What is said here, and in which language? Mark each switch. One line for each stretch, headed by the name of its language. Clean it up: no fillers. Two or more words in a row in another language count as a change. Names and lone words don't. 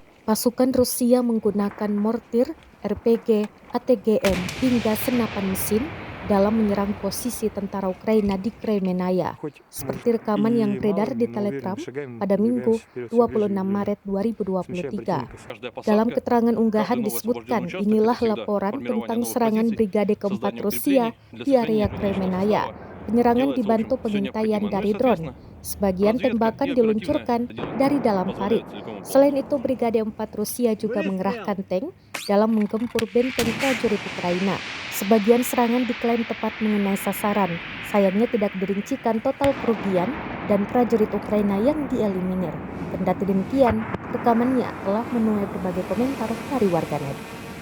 Indonesian: Pasukan Rusia menggunakan mortir, RPG, ATGM, hingga senapan mesin dalam menyerang posisi tentara Ukraina di Kremenaya,
Russian: Хоть,
Indonesian: seperti rekaman yang
Russian: и
Indonesian: beredar
Russian: малыми,
Indonesian: di
Russian: но уверенно
Indonesian: Telegram
Russian: шагаем,
Indonesian: pada Minggu
Russian: продвигаемся вперед все ближе и
Indonesian: 26
Russian: ближе.
Indonesian: Maret
Russian: Встречаем
Indonesian: 2023.
Russian: противника. Каждая
Indonesian: Dalam
Russian: посадка,
Indonesian: keterangan
Russian: каждый
Indonesian: unggahan
Russian: новый освобожденный
Indonesian: disebutkan
Russian: участок — это
Indonesian: inilah
Russian: всегда
Indonesian: laporan
Russian: формирование
Indonesian: tentang
Russian: новых
Indonesian: serangan
Russian: позиций,
Indonesian: Brigade Keempat
Russian: создание
Indonesian: Rusia
Russian: укреплений для
Indonesian: di area
Russian: сохранения личного
Indonesian: Kremenaya.
Russian: состава.
Indonesian: Penyerangan
Russian: Делается, в
Indonesian: dibantu
Russian: общем, все
Indonesian: pengintaian
Russian: необходимое. Ну и,
Indonesian: dari drone.
Russian: соответственно,
Indonesian: Sebagian
Russian: разведка и
Indonesian: tembakan
Russian: оперативное
Indonesian: diluncurkan dari
Russian: деление
Indonesian: dalam parit.
Russian: позволяют целиком
Indonesian: Selain
Russian: выполнять.
Indonesian: itu, Brigade 4 Rusia juga mengerahkan tank dalam menggempur benteng prajurit Ukraina. Sebagian serangan diklaim tepat mengenai sasaran. Sayangnya tidak dirincikan total kerugian dan prajurit Ukraina yang dieliminir. Kendati demikian, rekamannya telah menuai berbagai komentar dari warganet.